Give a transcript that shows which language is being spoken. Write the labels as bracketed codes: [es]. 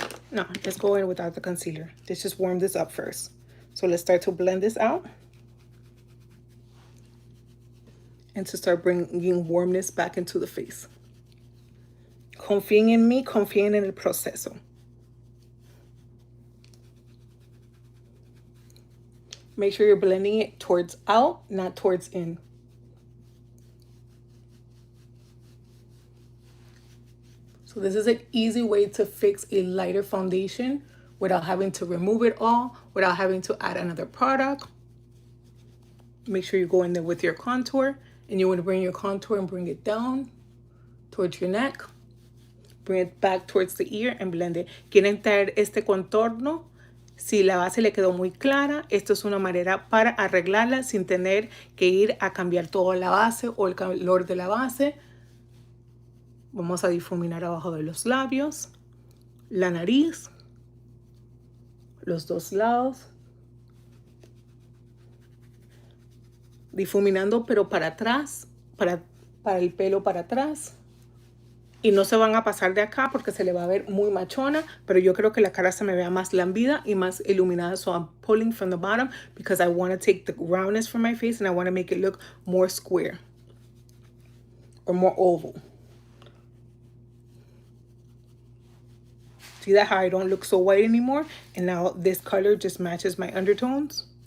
[en] No, let's go in without the concealer. Let's just warm this up first. So let's start to blend this out. And to start bringing warmness back into the face. [es] Confíen en mí, confíen en el proceso. [en] Make sure you're blending it towards out, not towards in. So this is an easy way to fix a lighter foundation without having to remove it all, without having to add another product. Make sure you go in there with your contour, and you want to bring your contour and bring it down towards your neck. Bring it back towards the ear and blend it. [es] Quieren traer este contorno. Si la base le quedó muy clara, esto es una manera para arreglarla sin tener que ir a cambiar toda la base o el color de la base. Vamos a difuminar abajo de los labios, la nariz, los dos lados, difuminando pero para atrás, para el pelo para atrás. Y no se van a pasar de acá porque se le va a ver muy machona, pero yo creo que la cara se me vea más lambida y más iluminada. [en] So I'm pulling from the bottom because I want to take the roundness from my face and I want to make it look more square or more oval. See that how I don't look so white anymore? And now this color just matches my undertones.